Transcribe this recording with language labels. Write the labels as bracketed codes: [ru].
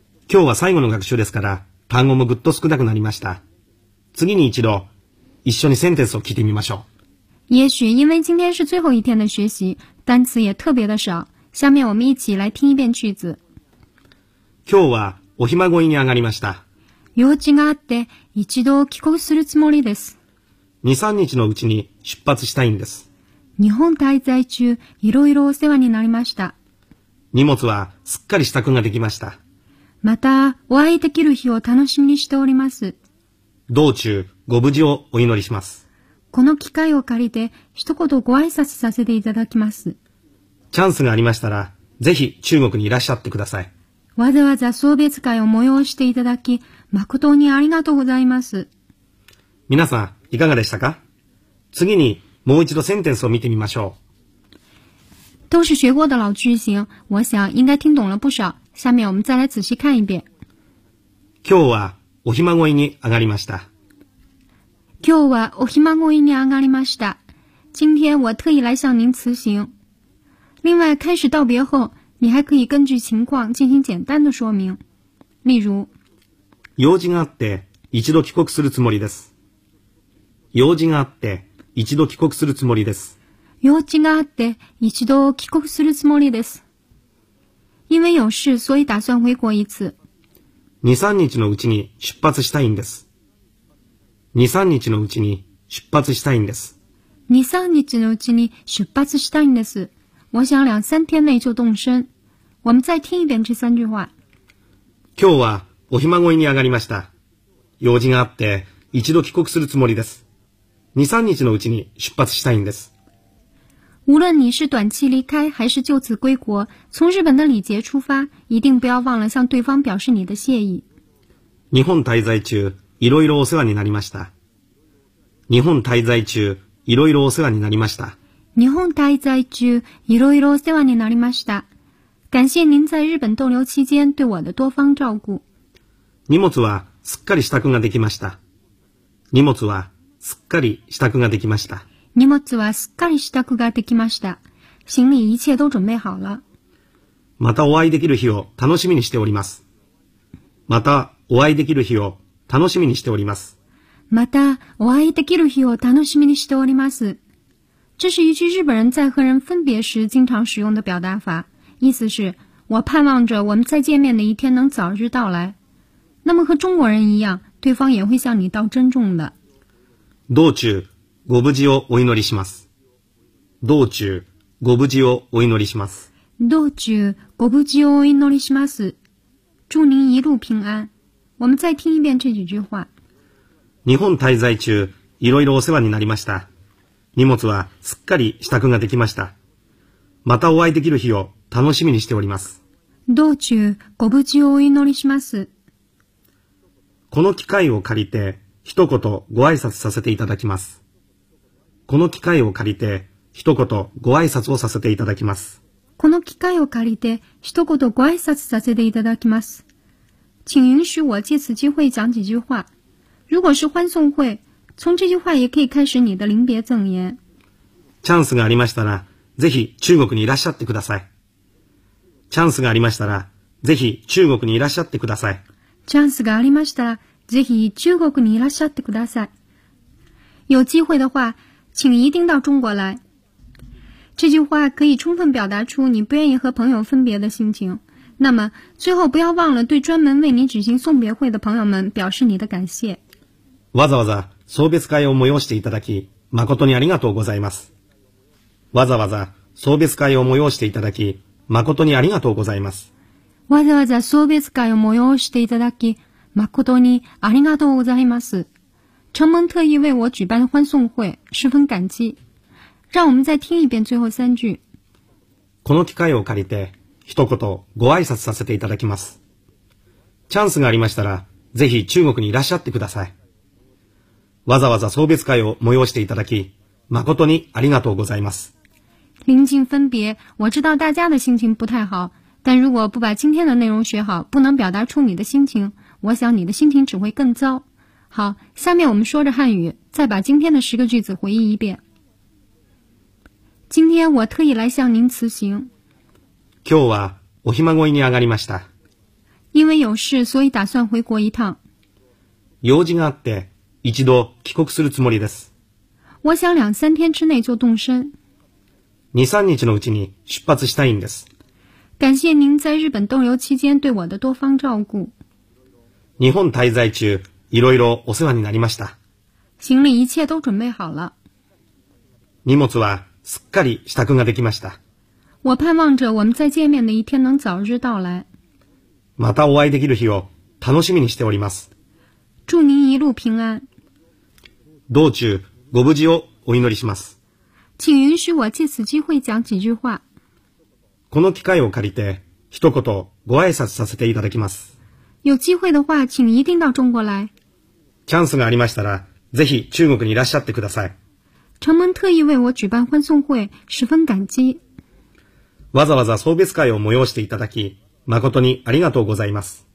[ja] 今日は最後の学習ですから、単語もぐっと少なくなりました。次に一度、一緒にセンテンスを聞いてみましょう。 [zh] 也许因为今天是最后一天的学习，单词也特别的少。下面我们一起来听一遍句子。 [ja] 今日はお暇乞いに上がりました。用事があって一度帰国するつもりです。 2、3日のうちに出発したいんです。日本滞在中、いろいろお世話になりました。荷物はすっかり支度ができました。またお会いできる日を楽しみにしております。道中ご無事をお祈りします。この機会を借りて一言ご挨拶させていただきます。チャンスがありましたらぜひ中国にいらっしゃってください。わざわざ送別会を催していただき誠にありがとうございます。皆さんいかがでしたか？次にもう一度センテンスを見てみましょう。 [zh] 都是学过的老句型，我想应该听懂了不少。下面我们再来仔细看一遍。 [ja] 今日はお暇乞いに上がりました。今日はお暇乞いに上がりました。 [zh] 今天我特意来向您辞行。另外，开始道别后，你还可以根据情况进行简单的说明。例如， [ja] 用事があって一度帰国するつもりです。用事があって一度帰国するつもりです。用事があって一度帰国するつもりです。 [zh] 因为有事，所以打算回国一次。二三日のうちに出発したいんです。二三日のうちに出発したいんです。二三日のうちに出発したいんです。我想两三天内就动身。我们再听一遍这三句话。 [ja] 今日はお暇乞いに上がりました。用事があって一度帰国するつもりです。二三日のうちに出発したいんです。 [zh] 无论你是短期离开还是就此归国，从日本的礼节出发，一定不要忘了向对方表示你的谢意。 [ja] 日本滞在中、いろいろお世話になりました。日本滞在中、いろいろお世話になりました。日本滞在中、いろいろお世話になりました。 [zh] 感謝您在日本逗留期間对我的多方照顾。 [ja] 荷物はすっかり支度ができました。荷物はすっかり支度ができました。荷物はすっかり支度ができました。 [zh] 行李一切都准备好了。 [ja] またお会いできる日を楽しみにしております。またお会いできる日を楽しみにしております。またお会いできる日を楽しみにしております。 [zh] 这是一句日本人在和人分别时经常使用的表达法，意思是我盼望着我们再见面的一天能早日到来。那么和中国人一样，对方也会向你道珍重的。 [ja] 道中ご無事をお祈りします。道中ご無事をお祈りします。道中ご無事をお祈りします。 [zh] 祝您一路平安。我们再听一遍这几句话。 [ja] 日本滞在中、いろいろお世話になりました。荷物はすっかり支度ができました。またお会いできる日を楽しみにしております。道中ご無事をお祈りします。この機会を借りて一言ご挨拶させていただきます。この機会を借りて一言ご挨拶をさせていただきます。この機会を借りて一言ご挨拶させていただきます。 [zh] 请允许我借此机会讲几句话。如果是欢送会，从这句话也可以开始你的临别赠言。 [ja] チャンスがありましたら、ぜひ中国にいらっしゃってください。チャンスがありましたら、ぜひ中国にいらっしゃってください。チャンスがありましたら、ぜひ中国にいらっしゃってください。 [zh] 有机会的话，请一定到中国来。这句话可以充分表达出你不愿意和朋友分别的心情。那么最后不要忘了对专门为你举行送别会的朋友们表示你的感谢。 [ja] わざわざ送別会を催していただき誠にありがとうございます。わざわざ送別会を催していただき誠にありがとうございます。わざわざ送別会を催していただき誠にありがとうございます。 [zh] 承蒙特意为我举办欢送会，十分感激。让我们再听一遍最后三句。 [ja] この機会を借りて一言ご挨拶させていただきます。チャンスがありましたら、ぜひ中国にいらっしゃってください。わざわざ送別会を催していただき、誠にありがとうございます。 [zh] 臨近分別、我知道大家的心情不太好、但如果不把今天的内容学好、不能表达出你的心情、我想你的心情只会更糟。好、下面我们说着汉语、再把今天的十个句子回忆一遍。今天我特意来向您辞行。 [ja] 今日はお暇乞いに上がりました。 [zh] 因为有事、所以打算回国一趟。 [ja] 用事があって、一度帰国するつもりです。 [zh] 我想两三天之内就动身。 [ja] 二三日のうちに出発したいんです。 [zh] 感谢您在日本逗留期间对我的多方照顾。 [ja] 日本滞在中、いろいろお世話になりました。 [zh] 行李一切都准备好了。 [ja] 荷物はすっかり支度ができました。 [zh] 我盼望着我们再见面的一天能早日到来。 [ja] またお会いできる日を楽しみにしております。 [zh] 祝您一路平安。 [ja] 道中ご無事をお祈りします。 [zh] 请允许我借此机会讲几句话。 [ja] この機会を借りて一言ご挨拶させていただきます。 [zh] 有机会的话，请一定到中国来。 [ja] チャンスがありましたら、ぜひ中国にいらっしゃってください。 [zh] 承蒙特意为我举办欢送会，十分感激。 [ja] わざわざ送別会を催していただき、誠にありがとうございます。